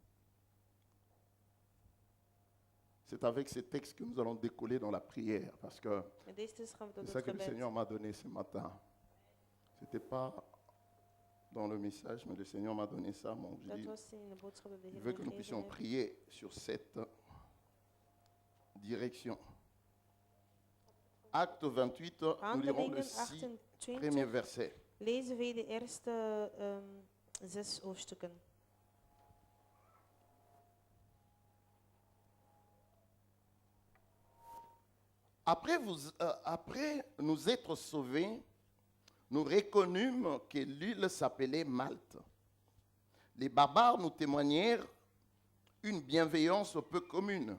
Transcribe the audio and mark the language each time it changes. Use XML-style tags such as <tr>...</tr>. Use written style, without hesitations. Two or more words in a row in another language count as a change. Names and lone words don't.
<fr>C'est avec ces textes que nous allons décoller dans la prière, parce que</fr> <nl>En deze tekst gaan we tot</nl> <fr>c'est ça</fr> <nl>het</nl> <fr>que le</fr> <nl>gebed.</nl> <fr>Seigneur m'a donné ce matin. Ce n'était pas dans le message, mais le Seigneur m'a donné ça. Bon, je</fr> <nl>Dat</nl> <fr>dis,</fr> <nl>was in de boodschap dat de</nl> <fr>il</fr> <nl>Heer</nl> <fr>veut que nous</fr> <nl>mij</nl> <fr>puissions</fr> <nl>gegeven</nl> <fr>prier sur cette direction. Acte 28,</fr> <nl>heeft.</nl> <fr>nous lirons le</fr> <nl>Handelingen</nl> <fr>6</fr> <nl>28.</nl> <fr>premier verset.</fr> <nl>Lezen we de eerste 6 hoofdstukken.</nl> <fr>Après nous être sauvés, nous reconnûmes que l'île s'appelait Malte. Les barbares nous témoignèrent une bienveillance peu commune.</fr>